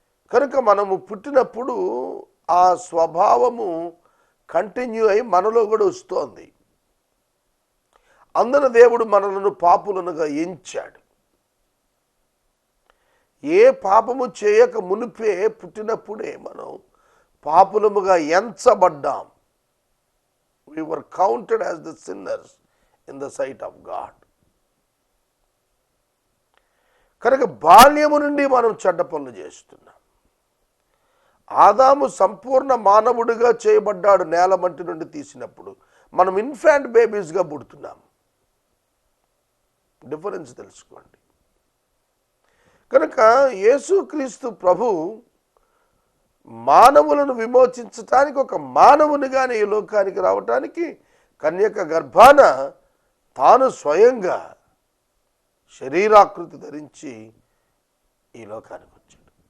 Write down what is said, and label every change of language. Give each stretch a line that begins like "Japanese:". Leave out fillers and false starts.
Telugu: కనుక మనము పుట్టినప్పుడు ఆ స్వభావము కంటిన్యూ అయి మనలో కూడా వస్తోంది. అందున దేవుడు మనలను పాపులనుగా ఎంచాడు. ఏ పాపము చేయక మునిపే పుట్టినప్పుడే మనం పాపులముగా ఎంచబడ్డాం.
English: We were counted as the sinners in the sight of God.
Telugu: కనుక బాల్యము నుండి మనం చెడ్డ పనులు చేస్తున్నాం. ఆదాము సంపూర్ణ మానవుడిగా చేయబడ్డాడు నేల మట్టి నుండి తీసినప్పుడు. మనం ఇన్ఫాంట్ బేబీస్గా పుడుతున్నాం. డిఫరెన్స్ తెలుసుకోండి. కనుక యేసుక్రీస్తు ప్రభు మానవులను విమోచించటానికి ఒక మానవునిగానే ఈ లోకానికి రావటానికి కన్యక గర్భాన తాను స్వయంగా శరీరాకృతి ధరించి ఈ లోకానికి వచ్చాడు.